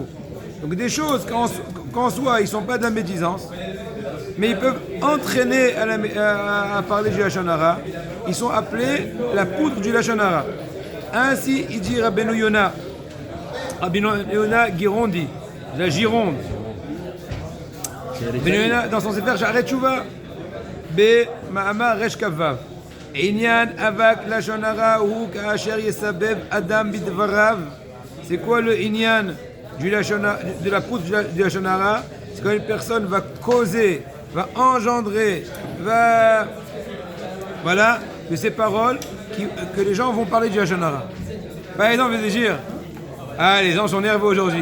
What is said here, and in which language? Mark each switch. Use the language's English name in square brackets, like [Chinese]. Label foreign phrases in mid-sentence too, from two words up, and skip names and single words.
[French] Donc des choses qu'en soi, ils ne sont pas de la médisance, mais ils peuvent entraîner à parler du [Hebrew] לשון הרע. [French] Ils sont appelés la poudre du [Hebrew] לשון הרע. [French] Ainsi, il dit Rabbeinu Yona Girondi, la Gironde. Rabbeinu Yona, dans son sefer Sha'arei Tshuva, [Hebrew] במאמר ריש כבב. ענין אבק לשון הרע הוא כאשר יסבב אדם בדבריו. [French] C'est quoi le Inyan de la poudre du [Hebrew] לשון הרע? [French] C'est quand une personne va causer, va engendrer, voilà, de ces paroles que les gens vont parler du [Hebrew] לשון הרע. [French] Par exemple, je vais dire, ah, les gens sont nerveux aujourd'hui.